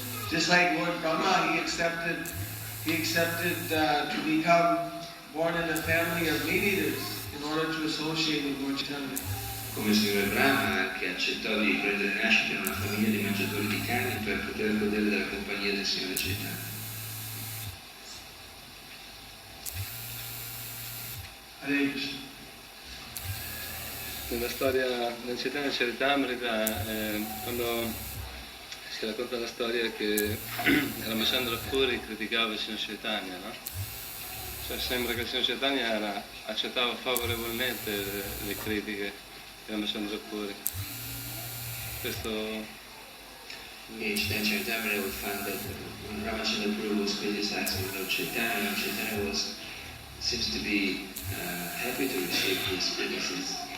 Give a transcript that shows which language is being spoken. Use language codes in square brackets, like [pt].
[en] Just like Lord Brahma, he accepted to become born in a family of meat-eaters in order to associate with Lord Chaitanya. [it] Come il Signore Brahma che accettò di prendere nascita in una famiglia di mangiatori di cani per poter godere della compagnia del Signore Chaitanya. [en] Hare Krishna. [it] Nella storia del Chaitanya Charitamrita, quando si racconta la storia che Ramachandra Puri criticava il Signor Chaitanya, no? Cioè sembra che il Signor Chaitanya accettava favorevolmente le critiche di Ramachandra Puri. Questo [en] In Chaitanya Charitamrita we find that when Ramachandra Puri was criticizing Lord Chaitanya, Chaitanya seems to be happy to receive his criticism.